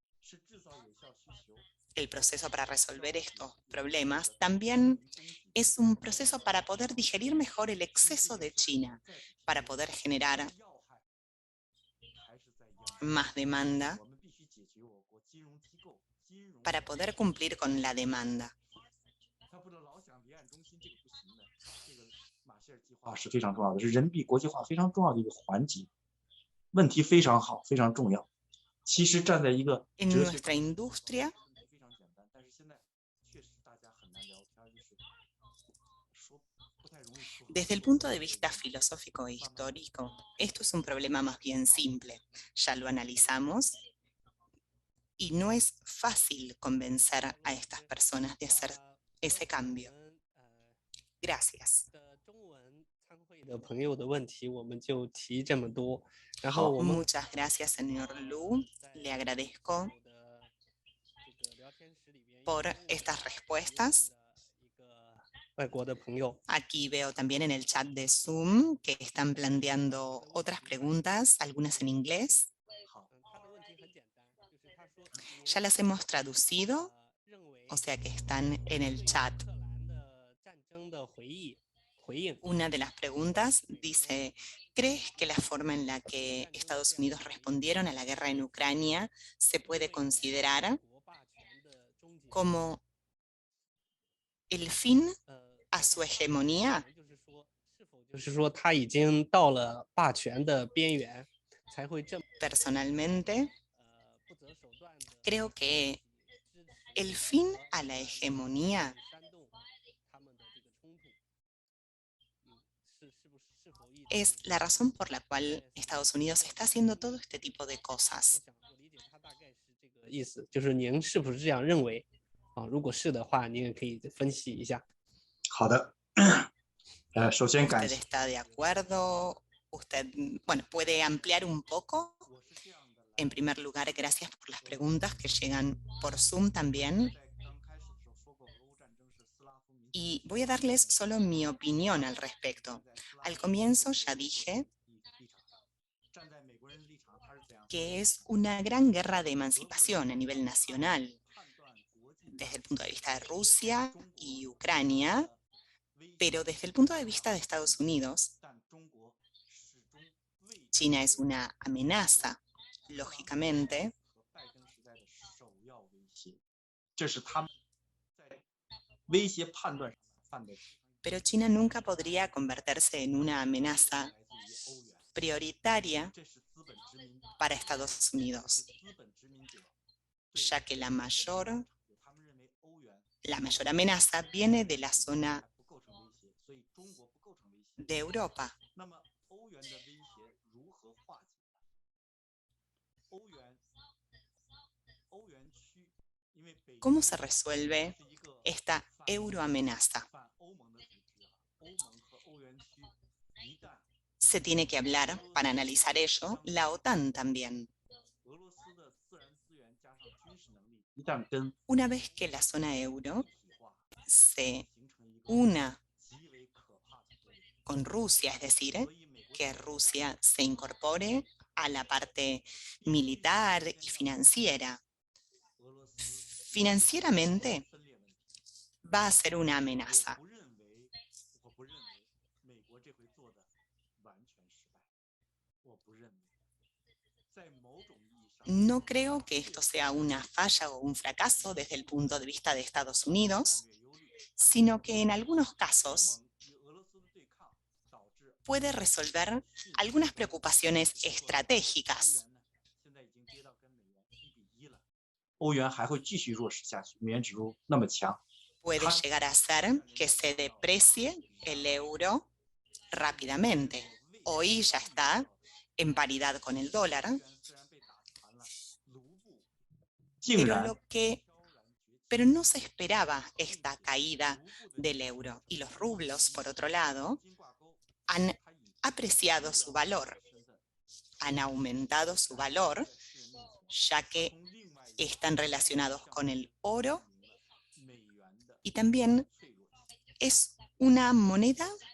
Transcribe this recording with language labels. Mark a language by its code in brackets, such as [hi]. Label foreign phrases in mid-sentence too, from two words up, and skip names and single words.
[es] El proceso para resolver estos problemas también es un proceso para poder digerir mejor el exceso de China, para poder generar más demanda, para poder cumplir con la demanda. [zh] 是非常重要的，是人民币国际化非常重要的一个环节。问题非常好，非常重要。其实站在一个 [es] En nuestra industria, [zh] 非常简单，但是现在确实大家很难聊天，就是说不太容易说。 [es] desde el punto de vista filosófico e histórico, esto es un problema más bien simple. Ya lo analizamos y no es fácil convencer a estas personas de hacer ese cambio. Gracias. [zh] 中文参会的朋友的问题我们就提这么多，然后我们 [es] Muchas gracias, señor Lu. Le agradezco por estas respuestas. [zh] 外国的朋友 [es] Aquí veo también en el chat de Zoom que están planteando otras preguntas, algunas en inglés. [zh] 他的问题很简单，就是他说 [es] Ya las hemos traducido, [zh] 认为 [es] o sea que están en el chat. [zh] 乌克兰的战争的回应 [es] Una de las preguntas dice, ¿crees que la forma en la que Estados Unidos respondieron a la guerra en Ucrania se puede considerar [zh] 国霸权的终结？ [es] como el fin 呃， a su hegemonía? [zh] 就是说，是否就是说他已经到了霸权的边缘，才会这么 [es] Personalmente, [zh] 不择手段的 [es] creo que [zh] 支持 [es] el fin a la hegemonía [zh] 煽动他们的这个冲突？是否一直 [es] es la razón por la cual Estados Unidos está haciendo todo este tipo de [zh] 我 [es] cosas. [zh] 想我理解他大概是这个意思，就是您是不是这样认为？啊，如果是的话，您也可以分析一下。好的，首先感 [es] ¿Usted [zh] 谢。 [es] está de acuerdo? ¿Usted, bueno, puede ampliar un poco? En primer lugar, gracias por las preguntas que llegan por Zoom también. Y voy a darles solo mi opinión al respecto. Al comienzo ya dije que es una gran guerra de emancipación a nivel nacional, desde el punto de vista de Rusia y Ucrania, pero desde el punto de vista de Estados Unidos, China es una amenaza, lógicamente, [zh] 这是他们在威胁判断上犯的 [es] pero China nunca podría convertirse en una amenaza prioritaria [zh] 这是资本殖民 [es] para Estados Unidos, [zh] 资本殖民者 [es] ya que la mayor [zh] 他们认为欧元 [es] amenaza viene de la zona [zh] 不构成威胁，所以中国不构成威胁。 [es] de Europa. [zh] 那么欧元的威胁如何化解？欧元区，因为北 [es] ¿Cómo se resuelve [zh] 是一个 [es] esta euroamenaza? [zh] 反欧盟的组织，欧盟和欧元区一旦 [es] Se tiene que hablar, para analizar ello, la OTAN también. [zh] 俄罗斯的自然资源加上军事能力一旦跟 [es] Una vez que la zona euro [zh] 一体化， [es] se [zh] 形成一个 [es] una [zh] 极为可怕的作用。 [es] con Rusia, es decir, [zh] 所以美国 [es] que Rusia se incorpore a la parte militar y financiera. [zh] 俄罗斯 [es] Financieramente [zh] 分裂问题， [es] va a ser una amenaza. [zh] 我不认为美国这回做的完全失败，我不认为，在某种意义上， [es] No creo que esto sea una falla o un fracaso desde el punto de vista de Estados Unidos, [zh] 战略忧虑， [es] sino que en algunos [zh] 欧 [es] casos [zh] 盟与俄罗斯的对抗导致 [es] puede resolver algunas preocupaciones estratégicas. [zh] 欧元呢，现在已经跌到跟美元1:1了，欧元还会继续弱势下去，美元指数那么强， [es] Puede llegar a ser que se deprecie el euro rápidamente. Hoy ya está en paridad con el dólar, [zh] 虽然被打残了，卢布竟 [es] pero, [zh] 然 [es] pero no se esperaba esta caída del euro. Y los rublos, por otro lado, han apreciado su valor, han aumentado su valor, ya que están relacionados con el oro y también es una moneda